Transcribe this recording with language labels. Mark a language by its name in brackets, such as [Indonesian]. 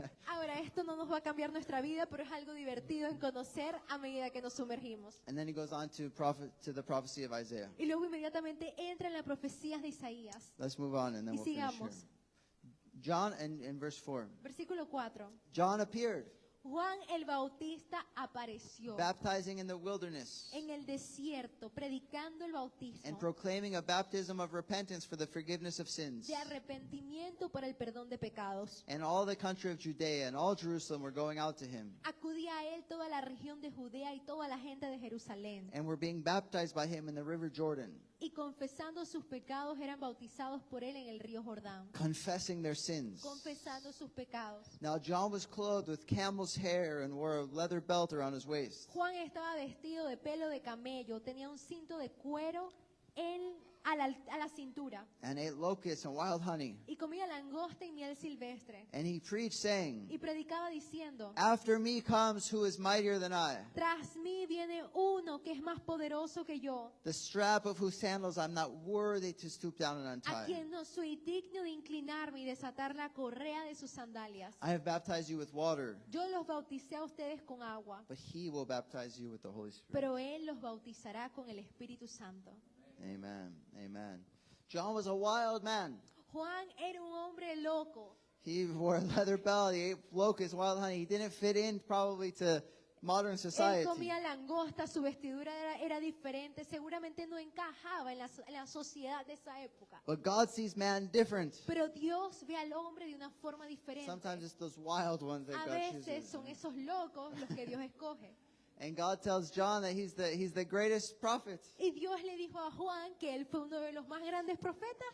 [Spanish] Ahora, esto no nos va a cambiar nuestra vida, pero es algo divertido en conocer a medida que nos sumergimos. [English] And then he goes on to the prophecy of Isaiah. [Spanish] Y luego inmediatamente entra en las profecías de Isaías. [English] Let's move on and then [Spanish] Y [English] we'll finish here. [Spanish] sigamos. [English] John, in verse 4, [Spanish] Versículo 4. [English] John appeared, [Spanish] Juan el Bautista apareció [English] baptizing in the wilderness [Spanish] en el desierto, predicando el bautismo [English] and proclaiming a baptism of repentance for the forgiveness of sins. [Spanish] de arrepentimiento para el perdón de pecados. [English] And all the country of Judea and all Jerusalem were going out to him [Spanish] Acudía a él toda la región de Judea y toda la gente de Jerusalén. [English] and were being baptized by him in the river Jordan, [Spanish] Y confesando sus pecados eran bautizados por él en el río Jordán. [English] confessing their sins. [Spanish] Confesando sus pecados. [English] Now John was clothed with camel's hair and wore a leather belt around his waist. [Spanish] Juan estaba vestido de pelo de camello, tenía un cinto de cuero a la cintura [English] And ate locusts and wild honey. [Spanish] y comía langosta y miel silvestre. [English] And he preached, saying, [Spanish] Y predicaba diciendo, [English] After me comes who is mightier than I, [Spanish] tras mí viene uno que es más poderoso que yo, [English] the strap of whose sandals I'm not worthy to stoop down and [Spanish] a [English] untie. [Spanish] quien no soy digno de inclinarme y desatar la correa de sus sandalias. [English] I have baptized you with water, [Spanish] Yo los bauticé a ustedes con agua, [English] but he will baptize you with the Holy Spirit. [Spanish] pero él los bautizará con el Espíritu Santo. [English] Amen. Amen. John was a wild man. [Spanish] Juan era un hombre loco. [English] He wore a leather belt. He ate locusts, wild honey. He didn't fit in probably to modern [Spanish] Él [English] society. [Spanish] comía langosta, su vestidura era diferente, seguramente no encajaba en la sociedad de esa época. [English] But God sees man different. [Spanish] Pero Dios ve al hombre de una forma diferente. [English] Sometimes it's those wild ones that [Spanish] A [English] God [Spanish] veces [English] chooses. [Spanish] son esos locos los que Dios escoge. [English] And God tells John that he's the greatest prophet. [Spanish] Y Dios le dijo a Juan que él fue uno de los más grandes profetas.